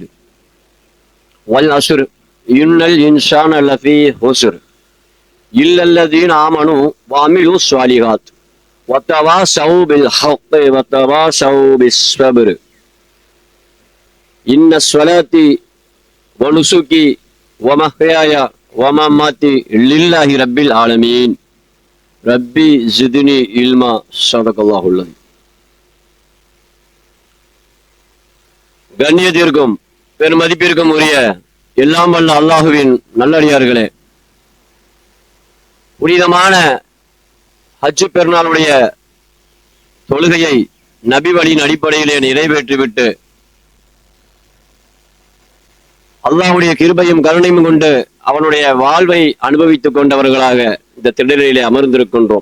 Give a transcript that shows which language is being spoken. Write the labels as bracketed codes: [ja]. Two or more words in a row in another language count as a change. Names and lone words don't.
[ar] والعصر ان الانسان لفي خسر الا الذين امنوا وعملوا الصالحات وتواصوا بالحق وتواصوا بالصبر. ان الصلاة ونسكي ومحياي ومماتي لله رب العالمين ربي زدني علما. صدق الله العظيم. [ta] கண்ணியத்திற்கும் பெருமதிப்பிற்கும் உரிய எல்லாம் வல்ல அல்லாஹுவின் நல்லடியார்களே, புனிதமான ஹஜ் பெருநாளுடைய தொழுகையை நபி வழியின் அடிப்படையிலே நிறைவேற்றிவிட்டு அல்லாஹ்வுடைய கிருபையும் கருணையும் கொண்டு அவனுடைய வாழ்வை அனுபவித்துக் கொண்டவர்களாக இந்த திடலிலே அமர்ந்திருக்கின்றோம்.